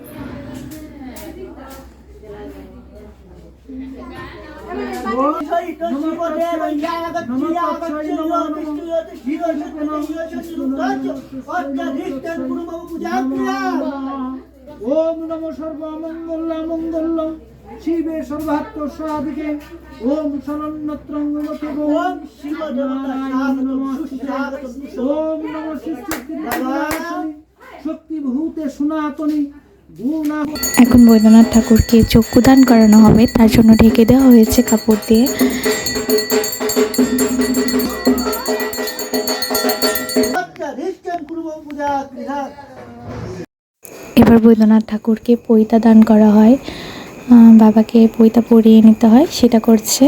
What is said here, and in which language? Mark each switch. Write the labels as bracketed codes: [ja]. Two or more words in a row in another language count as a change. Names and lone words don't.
[sa] ओम नमो सर्वमंगल मंगल शिवे सर्वात्म साधिके ओम शरण्यत्रंगमते ओम शिव ओम नमो शक्ति भूते सनातनी। [bn] এখন বৈদ্যনাথ ঠাকুরকে চক্ষুদান করানো হবে, তার জন্য ঢেকে দেওয়া হয়েছে কাপড় দিয়ে। এবার বৈদ্যনাথ ঠাকুরকে পৈতা দান করা হয়, বাবাকে পৈতা পরিয়ে নিতে হয়, সেটা করছে।